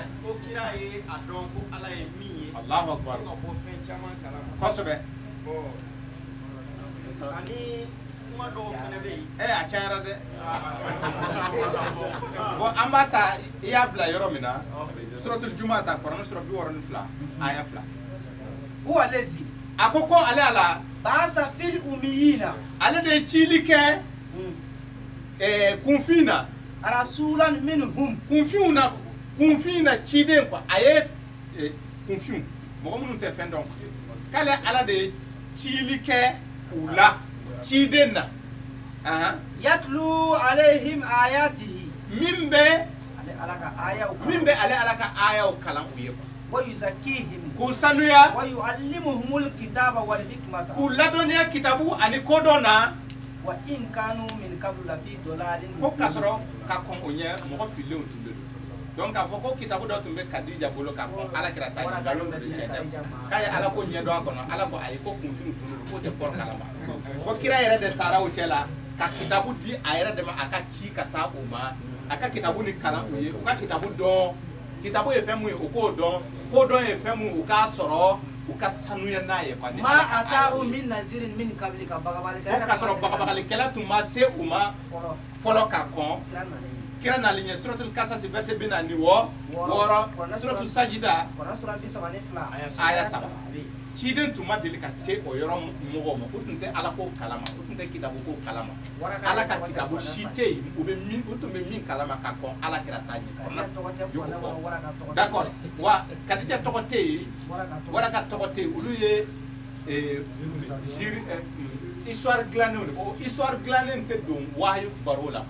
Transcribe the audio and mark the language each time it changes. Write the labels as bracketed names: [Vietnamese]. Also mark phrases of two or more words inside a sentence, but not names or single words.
[Bambara] Ko kira ye a dɔn ko Ala ye min ye. [Arabic] الله أكبر. [Bambara] Ko ka bɔ fɛn caman kalama. Kosɛbɛ. Ani kuma dɔw fɛnɛ bɛ yen. A cayara dɛ. Bon an b'a ta i y'a bila yɔrɔ min na. Suratul Juma ta Kuranɛ sura 62 aya 2. [Arabic] هو الذي. [Bambara] A ko ale Ala. [Arabic] بعث في الأميين. [Bambara] Ale de ye cili kɛ kunfin na. [Arabic] رسولا منهم. [Bambara] Kunfin na ciden quoi. A ye kunfin mɔgɔ minnu tɛ fɛn dɔn. K'ale Ala de ye cili kɛ u la ciden na. [Arabic] يتلو عليهم آياته. [Bambara] Min bɛ ale Ala ka ayaw kalan u ye. [Arabic] ويزكيهم. [Bambara] K'u sanuya. [Arabic] ويعلمهم الكتاب والحكمة. [Bambara] K'u ladɔnniya kitabu ani kodɔn na. [Arabic] وإن كانوا من قبل لفي ضلال. [Bambara] Ko k'a sɔrɔ ka kɔn o ɲɛ mɔgɔ fililenw tun bɛ don. Donc k'a fɔ ko kitabu dɔ tun bɛ Kadija bolo k'a kɔn Alakira ta ɲɛ nkalon de tiɲɛ tɛ. K'a ye Ala ko ɲɛ dɔn a kɔnɔ Ala ko ayi ko kunfin tun don k'o tɛ kɔrɔ kalama. Ko kira yɛrɛ de taara o cɛ la ka kitabu di a yɛrɛ de ma a ka ci ka taa o ma a ka kitabu ni kalan u ye u ka kitabu dɔn kitabu ye fɛn mun ye u k'o dɔn kodɔn ye fɛn mun u k'a sɔrɔ u ka sanuya n'a ye quoi. [Arabic] ما أتاهم من نذير من قبلك bagabalikɛla. [Bambara] Ko k'a sɔrɔ bagabalikɛla tun ma se u ma fɔlɔ ka kɔn. Kira nalen ɲɛ suratul Kasas verset 46 suratul Sajida aya 3 ciden tun ma deli ka se o yɔrɔ mɔgɔw ma u tun tɛ Ala ko kalama u tun tɛ kitabu ko kalama Ala ka kitabu si tɛ yen u tun bɛ min kalama ka kɔn Alakira ta ɲɛ. D'accord wa Kadija tɔgɔ tɛ yen Waraka tɔgɔ tɛ yen olu ye histoire dilannenw de o histoire dilannen tɛ don wahayu baro la.